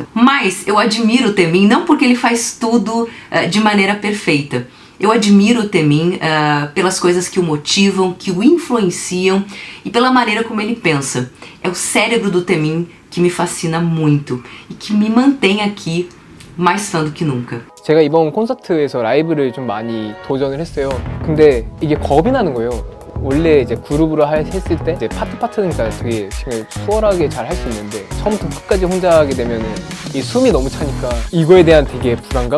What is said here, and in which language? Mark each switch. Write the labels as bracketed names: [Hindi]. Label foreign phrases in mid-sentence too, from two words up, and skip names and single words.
[Portuguese] Mas eu admiro o Temin não porque ele faz tudo de maneira perfeita. Eu admiro o Temin pelas coisas que o motivam, que o influenciam e pela maneira como ele pensa. É o cérebro do Temin que me fascina muito e que me mantém aqui mais fã do que nunca. [Korean] 제가 이번 콘서트에서 라이브를 좀 많이 도전을 했어요. 근데 이게 겁이 나는 거예요. 원래 이제 그룹으로 했을 때 이제 파트니까 되게 수월하게 잘 할 수 있는데 처음부터 끝까지 혼자 하게 되면은 이 숨이 너무 차니까 이거에 대한 되게 불안감?